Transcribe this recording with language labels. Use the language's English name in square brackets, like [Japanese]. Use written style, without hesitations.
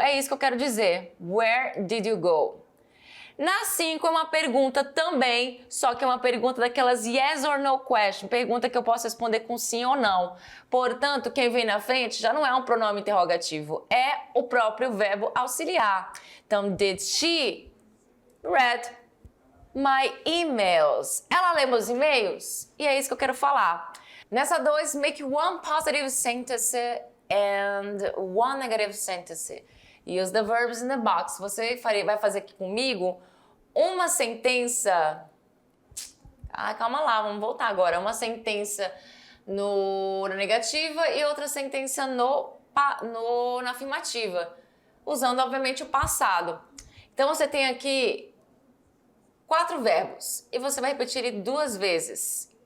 [Portuguese] É isso que eu quero dizer. [English] Where did you go? [Portuguese] Na 5 é uma pergunta também, só que é uma pergunta daquelas [English] yes or no question, [Portuguese] pergunta que eu posso responder com sim ou não. Portanto, quem vem na frente já não é um pronome interrogativo, é o próprio verbo auxiliar. Então, [English] did she read? my emails. [Portuguese] Ela lê meus e-mails? E é isso que eu quero falar. Nessa 2, [English] make one positive sentence and one negative sentence. Use the verbs in the box. [Portuguese] Você vai fazer aqui comigo uma sentença... calma lá, vamos voltar agora. Uma sentença na negativa e outra sentença na afirmativa. Usando, obviamente, o passado. Então, você tem aqui 4 verbos e você vai repetir ele 2 vezes.